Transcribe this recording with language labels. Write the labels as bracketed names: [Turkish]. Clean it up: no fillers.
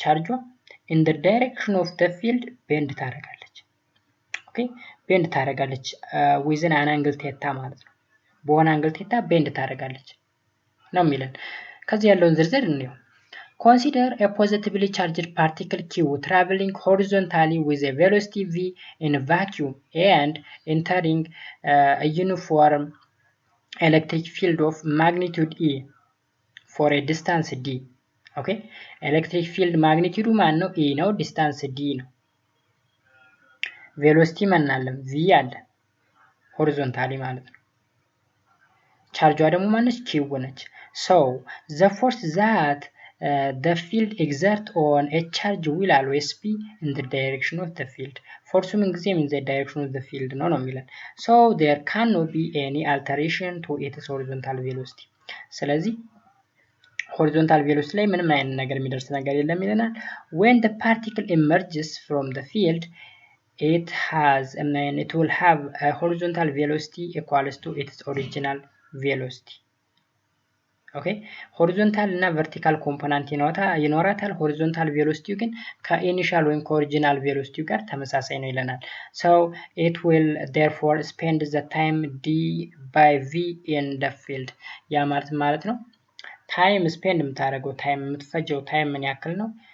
[Amharic] ቻርጇ ኢን ዘ ዳይሬክሽን ኦፍ ዘ ፊልድ ቤንድ ታደርጋለች። ኦኬ ቤንድ ታደርጋለች ዊዝን አን አንግል ቴታ ማለት ነው። በሆነ አንግል ቴታ ቤንድ ታደርጋለች ነው የሚለን። ከዚህ ያለውን ዝርዝር እንየው። [English] Consider a positively charged particle Q traveling horizontally with a velocity v in a vacuum and entering a uniform electric field of magnitude E for a distance d. Okay, electric field magnitude [Amharic] ማን ነው? E ነው። distance d ነው። velocity ማን አለ? v አለ horizontally ማለት ነው። ቻርጇ ደግሞ ማነች? [English] q [Amharic] ነች። [English] So the force that the field exert on a charge will always be in the direction of the field. Force [Amharic] ምን ጊዜም [English] in the direction of the field [Amharic] ነው የሚለን። [English] So there cannot be any alteration to its horizontal velocity. [Amharic] ስለዚህ horizontal velocity ላይ ምንም አይነት ነገር የሚደርስ ነገር የለም ይለናል። [English] When the particle emerges from the field, it will have a horizontal velocity equals to its original velocity. [Amharic] ኦኬ ሆሪዞንታል እና ቨርቲካል ኮምፖነንት ይኖራታል። ሆሪዞንታል ቬሎሲቲው ግን ከኢኒሻል ወይም ከኦሪጂናል ቬሎሲቲው ጋር ተመሳሳይ ነው ይለናል። [English] so it will therefore spend the time d by v in the field. [Amharic] ያ ማለት ነው ታይም ስፔንድ የምታደርገው ታይም የምትፈጀው ታይም ምን ያክል ነው?